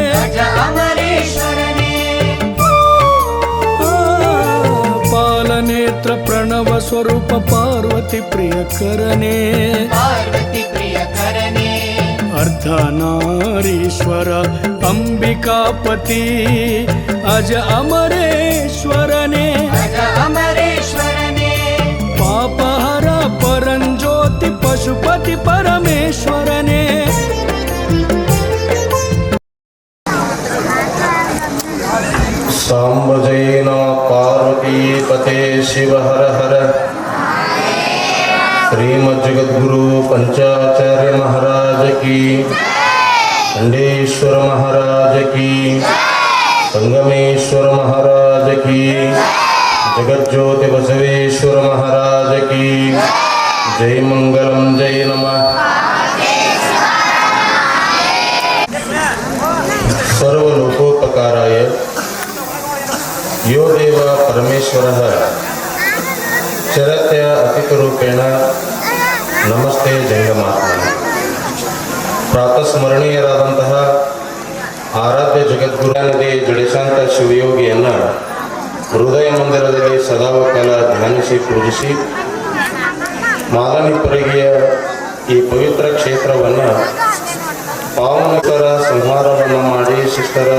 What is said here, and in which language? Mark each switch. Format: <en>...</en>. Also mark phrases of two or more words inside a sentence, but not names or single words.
<kn>ಪಾಲನೇತ್ರ ಪ್ರಣವ ಸ್ವರೂಪ ಪಾರ್ವತಿ ಪ್ರಿಯಕರನೇ ಅರ್ಧನಾರೀಶ್ವರ ಅಂಬಿಕಾಪತಿ ಅಜ ಅಮರೇಶ್ವರನೇ ಪಾಪಹರ ಪರಂಜ್ಯೋತಿ ಪಶುಪತಿ ಪರಮೇಶ್ವರನೇ</kn> <hi>सांबजैन पार्वती पते शिव हर हर श्रीमज्जगद्गुरु पंचाचार्य महाराज की खंडेश्वर महाराज की संगमेश्वर महाराज की जगज्योति बसवेश्वर महाराज की जय मंगलम जय नमः।</hi> <sa>सर्वलोकोपकाराय यो देव परमेश्वरः चरत्य अतिथरूपेण नमस्ते जंगमात्मने।</sa> <kn>ಪ್ರಾತಸ್ಮರಣೀಯರಾದಂತಹ ಆರಾಧ್ಯ ಜಗದ್ಗುರು ನದಿ ಜಡೇಶಾಂತ ಶಿವಯೋಗಿಯನ್ನು ಹೃದಯ ಮಂದಿರದಲ್ಲಿ ಸದಾಕಾಲ ಧ್ಯಾನಿಸಿ ಪೂಜಿಸಿ ಮಾಲನಿಪರಿಗೆಯ ಈ ಪವಿತ್ರ ಕ್ಷೇತ್ರವನ್ನು ಪಾವನಕರ ಸಂಹಾರವನ್ನು ಮಾಡಿ ಶಿಷ್ಟರ</kn>